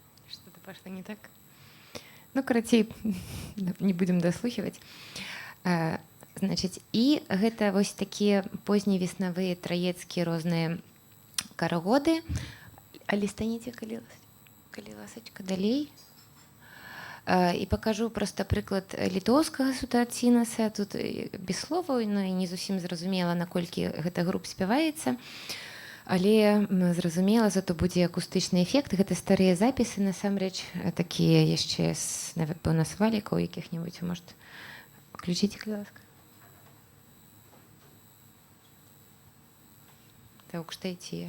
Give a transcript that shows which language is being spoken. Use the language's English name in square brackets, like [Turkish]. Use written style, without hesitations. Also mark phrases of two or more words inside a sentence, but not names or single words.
[Russian] что-то пошло не так. Ну, карацей, не будем дослухивать. [Belarusian] Значыць, і гэта вось такія позневеснавыя траецкія розныя карагоды. Але станеце, калі ласачка, далей. І пакажу проста прыклад літоўскага сутацінаса. Тут без словаў, ну і не зусім зразумела, наколькі гэта груп спяваецца. Але зразумела, зато будзе акустычны эфект. Гэта старыя запісы, насамрэч, такія яшчэ з, напэўна, з валікаў якіх-небудзь. [Russian] Может, включите, [Belarusian] калі ласка. Так, штайце.